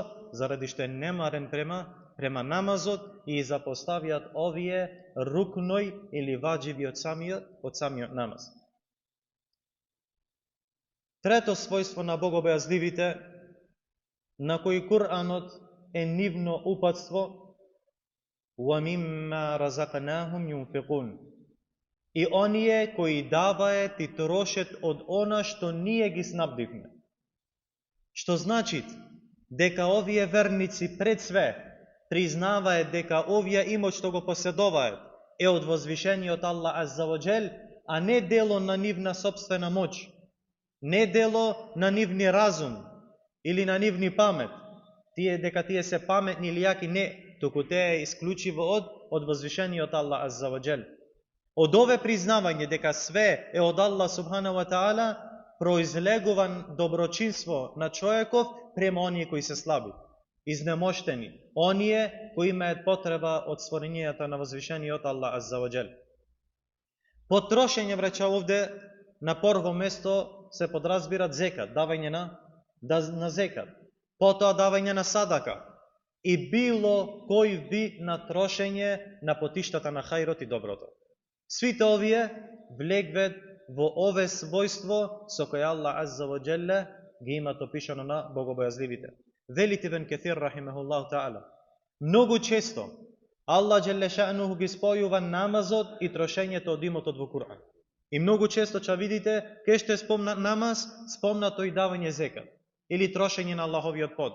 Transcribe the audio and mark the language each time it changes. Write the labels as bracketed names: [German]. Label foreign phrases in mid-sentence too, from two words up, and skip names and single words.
[Macedonian] Заради што е немарен према намазот и запоставиат овие рукној или ваџиби од самиот намаз. Трето својство на богобојазливите, на кои Кур'анот е нивно упатство, [Arabic] وَمِمَّا رَزَقْنَاهُمْ يُنْفِقُونَ. [Macedonian] И оние кои даваат и трошат од она што ние ги снабдивме. Што значи дека овие верници пред све признаваат дека овие имот што го поседуваат е од возвишениот Аллах [Arabic] عز وجل, [Macedonian] а не дело на нивна собствена моќ, не дело на нивни разум или на нивни памет. Дека тие се паметни или јаки, не, туку те е исклучиво од возвишениот Аллах [Arabic] عز وجل. [Macedonian] Од ове признавање дека све е од Аллах [Arabic] سبحانه وتعالى, [Macedonian] произлегува доброчинство на човеков према оние кои се слаби, изнемоштени, оние кои имаат потреба од створенијата на возвишениот Аллах [Arabic] عز وجل. [Macedonian] Потрошење, врача, овде на прво место се подразбира зекат, давање на зекат, потоа давање на садака и било кој вид на трошење на потиштата на хајрот и доброто. Свите овие влегват во ове својство со кој Аллах [Arabic] عز وجل [Macedonian] ги имат опишано на богобојазливите. Вели Ибн Кесир [Arabic] رحمه الله تعالى, [Macedonian] многу често Аллах [Arabic] جل شأنه [Macedonian] ги спојува намазот и трошењето од имотот во Кур'ан. И многу често ќе видите, кај што спомнат намаз, спомнато и давање зекат или трошење на Аллаховиот пот.